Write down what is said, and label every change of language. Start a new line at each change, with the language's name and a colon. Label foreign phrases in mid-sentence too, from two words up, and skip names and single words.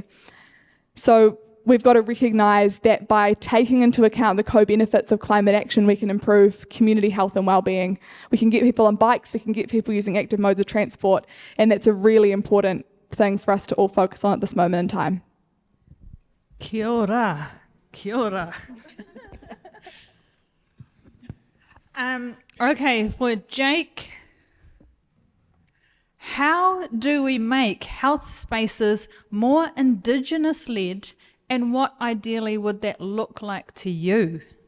English: So we've got to recognise that by taking into account the co-benefits of climate action, we can improve community health and wellbeing. We can get people on bikes, we can get people using active modes of transport, and that's a really important thing for us to all focus on at this moment in time.
Māori: Kia ora. Kia ora.
English: Okay, for Jake, how do we make health spaces more Indigenous-led, and what ideally would that look like to you?